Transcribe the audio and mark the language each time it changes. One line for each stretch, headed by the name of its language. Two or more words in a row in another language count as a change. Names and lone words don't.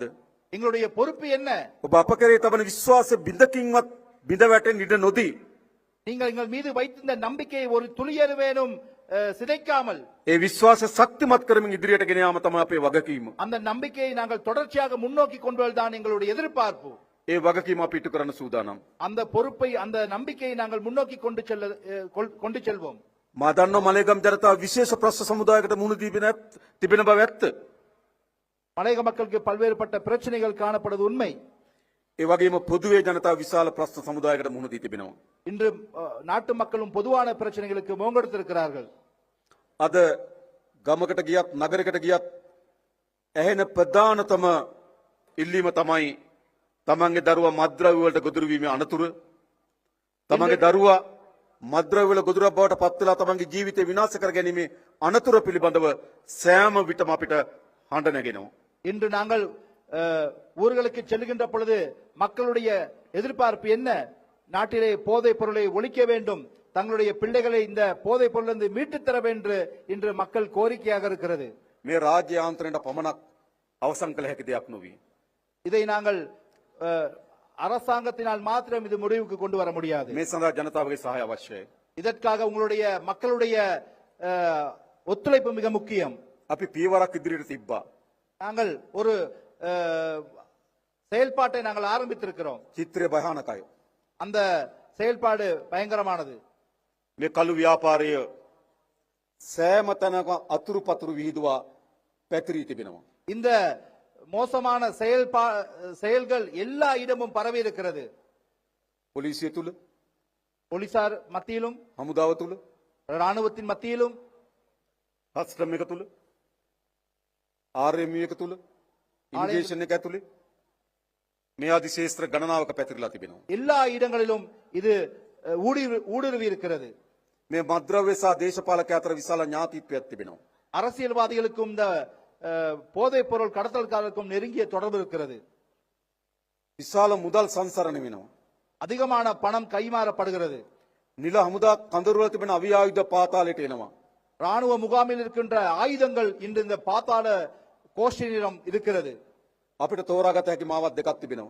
Tamil: எங்களுடைய பொறுப்பு என்ன?
Sinhala: ඔබ අප කෙරේ තබන විශ්වාස බිඳකින්වත් බිඳ වැටෙන්න ඉඩ නොදී
Tamil: நீங்கள் எங்கள் மீது வைத்திருந்த நம்பிக்கையை ஒரு துளியளவேனும் சிதைக்காமல்
Sinhala: ඒ විශ්වාස ශක්තිමත් කරමින් ඉදිරියට ගෙන යාම තමයි අපේ වගකීම.
Tamil: அந்த நம்பிக்கையை நாங்கள் தொடர்ச்சியாக முன்னோக்கி கொண்டு வருவதுதான் எங்களுடைய எதிர்பார்ப்பு.
Sinhala: ඒ වගකීම අපි ඉටු කරන්න සූදානම්.
Tamil: அந்த பொறுப்பை அந்த நம்பிக்கையை நாங்கள் முன்னோக்கி கொண்டு செல்வோம்.
Sinhala: මා දන්නවා මලේගම් ජනතාව විශේෂ ප්‍රශ්න සමුදායකට මුහුණ තිබෙන බව ඇත්ත.
Tamil: மலையக மக்களுக்கு பல்வேறுபட்ட பிரச்சனைகள் காணப்படுவது உண்மை.
Sinhala: ඒ වගේම පොදුවේ ජනතාව විශාල ප්‍රශ්න සමුදායකට මුහුණ දී තිබෙනවා.
Tamil: இன்று நாட்டு மக்களும் பொதுவான பிரச்சனைகளுக்கு முகங்கொடுத்திருக்கிறார்கள்.
Sinhala: අද ගමකට ගියත් නගරයකට ගියත් ඇහෙන ප්‍රධානතම ඉල්ලීම තමයි තමන්ගේ දරුවා මත්ද්‍රව්‍ය වලට ගොදුරු වීමේ අනතුරු. තමන්ගේ දරුවා මත්ද්‍රව්‍ය වල ගොදුරක් බවට පත් වෙලා තමන්ගේ ජීවිතය විනාශ කර ගැනීමේ අනතුර පිළිබඳව සෑම විටම අපිට හඬ නැගෙනවා.
Tamil: இன்று நாங்கள் ஊர்களுக்கு செல்கின்ற பொழுது மக்களுடைய எதிர்பார்ப்பு என்ன? நாட்டிலே போதைப் பொருளை ஒழிக்க வேண்டும், தங்களுடைய பிள்ளைகளை இந்த போதைப் பொருளிலிருந்து மீட்டுத் தர வேண்டும் இன்று மக்கள் கோரிக்கையாக இருக்கிறது.
Sinhala: මේ රාජ්‍ය යාන්ත්‍රණයට පමණක් අවසන් කළ හැකි දෙයක් නොවේ.
Tamil: இதை நாங்கள் அரசாங்கத்தினால் மாத்திரம் இது முடிவுக்கு கொண்டு வர முடியாது.
Sinhala: මේ සඳහා ජනතාවගේ සහාය අවශ්‍යයි.
Tamil: இதற்காக உங்களுடைய மக்களுடைய ஒத்துழைப்பு மிக முக்கியம்.
Sinhala: අපි පියවරක් ඉදිරියට තිබ්බා.
Tamil: நாங்கள் ஒரு செயல்பாட்டை நாங்கள் ஆரம்பித்திருக்கிறோம்.
Sinhala: චිත්‍රය භයානකයි.
Tamil: அந்த செயல்பாடு பயங்கரமானது.
Sinhala: මේ කළු ව්‍යාපාරය සෑම තැනක අතුරු පතුරු විහිදුවා පැතිරී තිබෙනවා.
Tamil: இந்த மோசமான செயல்கள் எல்லா இடமும் பரவி இருக்கிறது.
Sinhala: පොලිසිය තුල,
Tamil: போலீசார் மத்தியிலும்,
Sinhala: හමුදාව තුල,
Tamil: ராணுவத்தின் மத்தியிலும்,
Sinhala: කස්ටම් එක තුල, RMU එක තුල, ඉමිග්‍රේෂන් එක ඇතුලේ මේ ආදි ශේෂ්ත්‍ර ගණනාවක පැතිරලා තිබෙනවා.
Tamil: எல்லா இடங்களிலும் இது ஊடுருவி இருக்கிறது.
Sinhala: මේ මද්ද්‍රව්‍ය සහ දේශපාලක අතර විශාල ඥාතිත්වයක් තිබෙනවා.
Tamil: அரசியல்வாதிகளுக்கும் இந்த போதைப் பொருள் கடத்தல்காரருக்கும் நெருங்கிய தொடர்பு இருக்கிறது.
Sinhala: විශාල මුදල් සංසරණ වෙනවා.
Tamil: அதிகமான பணம் கைமாறப்படுகிறது.
Sinhala: නිල හමුදා කඳවුරු වල තිබෙන අවි ආයුධ පාතාලයට එනවා.
Tamil: ராணுவ முகாமில் இருக்கின்ற ஆயுதங்கள் இன்று இந்த பாதாள கோஷ்டியிடம் இருக்கிறது.
Sinhala: අපිට තෝරාගත හැකි මාවත් දෙකක් තිබෙනවා.